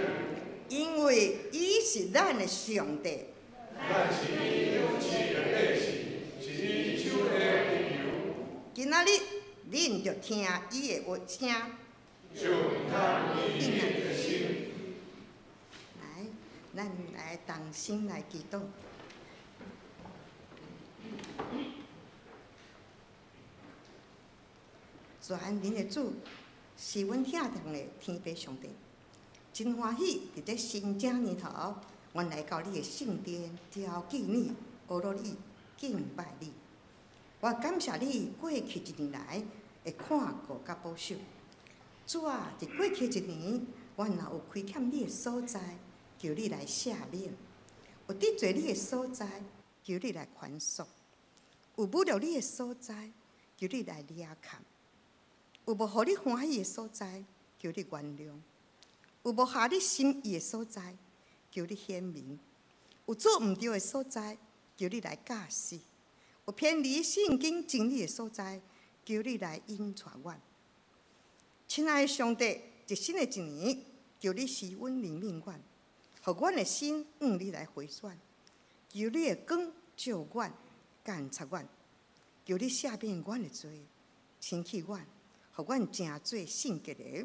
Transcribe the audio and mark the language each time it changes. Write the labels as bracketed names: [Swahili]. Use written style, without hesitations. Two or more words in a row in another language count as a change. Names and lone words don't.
[Min Nan Chinese] 因为伊是咱的上帝。咱是伊有赐的百姓，是今仔日恁着听伊的话声，来，咱来同心来祈祷。全能的主，是阮疼痛的天父上帝，真欢喜伫这新正年头，阮来到你的圣殿，朝见你，学罗你，敬拜你。我感谢你过去一年来的看顾甲保守。主啊，伫过去一年，阮若有亏欠你的所在，求你来赦免；有得罪你的所在，求你来宽恕；有侮辱你的所在，求你来掠砍；有无互你欢喜的所在，求你原谅；有无合你心意的所在，求你显明；有做毋对的所在，求你来教示；有偏离圣经真理的所在，求你来引带阮。亲爱的上帝，一新的一年，求你施阮怜悯阮，互阮的心向你来回转。求你的光照阮、监察阮，求你赦免阮的罪，清气阮，互阮成做圣洁的。